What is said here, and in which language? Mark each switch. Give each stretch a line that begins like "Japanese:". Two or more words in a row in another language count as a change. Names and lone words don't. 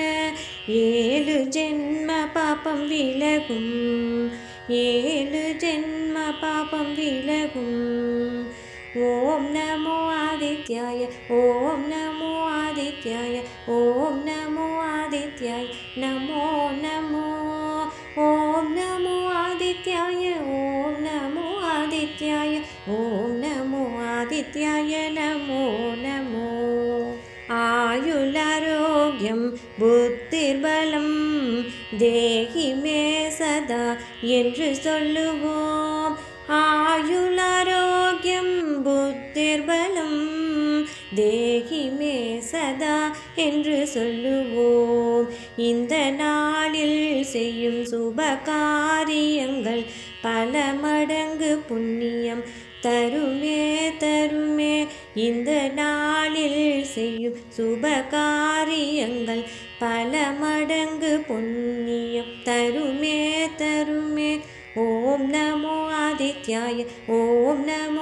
Tamil: 7 ஜென்ம பாபம் விலகும். 7 ஜென்ம பாபம் விலகும்.
Sanskrit: ॐ नमो आदित्याय ॐ नमो आदित्याय ॐ नमो ஆதித்யாய ஓம் நமோ आदित्याय नमो नमो ॐ नमो आदित्याय ॐ नमो आदित्याय ॐ नमो आदित्याय नमो नमो आयुलारोग्यं बुद्धिर्बलं देहि मे सदा
Tamil: என்று சொல்லுவோம்
Sanskrit: आयुरारोग्यं बुद्धिर्बलं देहि मे सदा என்று
Tamil: சொல்லுவோம் இந்த நாளில் செய்யும் சுப காரியங்கள் பல மடங்கு புண்ணியம் தருமே தருமே இந்த நாளில் செய்யும் சுப காரியங்கள் பல மடங்கு புண்ணியம் தருமே தருமே
Sanskrit: ॐ नमो आदित्याय ॐ नमो